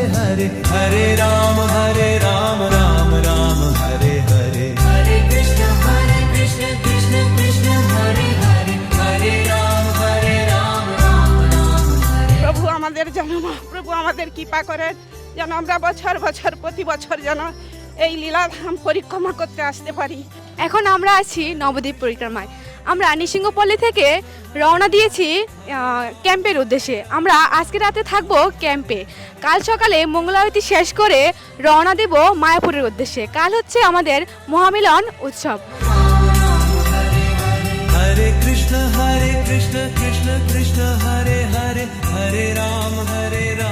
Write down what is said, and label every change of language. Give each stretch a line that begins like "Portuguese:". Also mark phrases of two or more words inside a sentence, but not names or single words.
Sanskrit: हरे हरे राम राम राम हरे हरे हरे कृष्ण कृष्ण कृष्ण हरे हरे हरे राम राम राम हरे।
Bangla: প্রভু আমাদের যেন প্রভু আমাদের কৃপা করেন, যেন আমরা বছর বছর প্রতি বছর যেন এই লীলাধাম পরিক্রমা করতে আসতে পারি। এখন আমরা আছি নবদ্বীপ পরিক্রমায়। আমরা নৃসিংহপল্লী থেকে রওনা দিয়েছি ক্যাম্পের উদ্দেশ্যে। আমরা আজকে রাতে থাকবো ক্যাম্পে। কাল সকালে মঙ্গলারতি শেষ করে রওনা দেব মায়াপুরের উদ্দেশ্যে। কাল হচ্ছে আমাদের মহামিলন উৎসব।
Sanskrit: हरे कृष्ण कृष्ण कृष्ण हरे हरे हरे राम